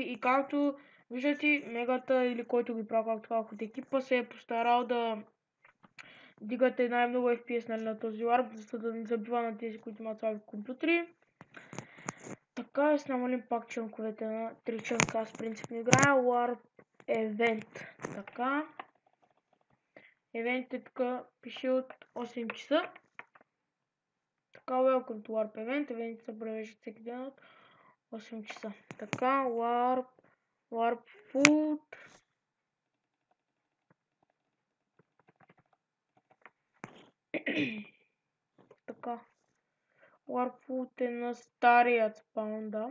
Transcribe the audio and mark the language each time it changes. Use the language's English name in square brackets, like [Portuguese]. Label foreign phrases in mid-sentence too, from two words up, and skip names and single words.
[Bulgarian] И както виждате, Мегата или който ги прави както казах от екипа се е постарал да дигате най-много FPS на този Warp, за да не забива на тези, които имат слаби компютри. Така да си намалим пак чънковете на 3 чънка. Аз принципно играя Warp Event. Така. Event е тук пише от 8 часа. Така, [English] welcome to Warp Event. [Bulgarian] Event се превеждат всеки ден от 8 часа. Така, Warp Food. Така. Warp Food е на старият спаун, да.